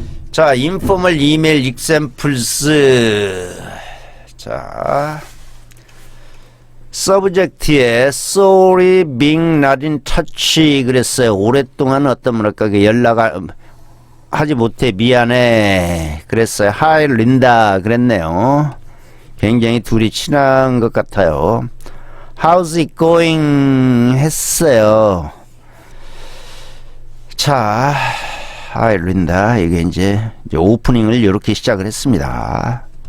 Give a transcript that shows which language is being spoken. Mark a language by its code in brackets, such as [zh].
[ko] 자, 인포멀 이메일 examples. [en] 자, [ko] 서브젝트에 [en] sorry being not in touch [ko] 그랬어요. 오랫동안 어떤 뭐랄까 연락을 하지 못해 미안해 그랬어요. Hi 린다 그랬네요. 굉장히 둘이 친한 것 같아요. [en] How's it going [ko] 했어요. 자, Hi 린다 이게 이제 오프닝을 이렇게 시작을 했습니다.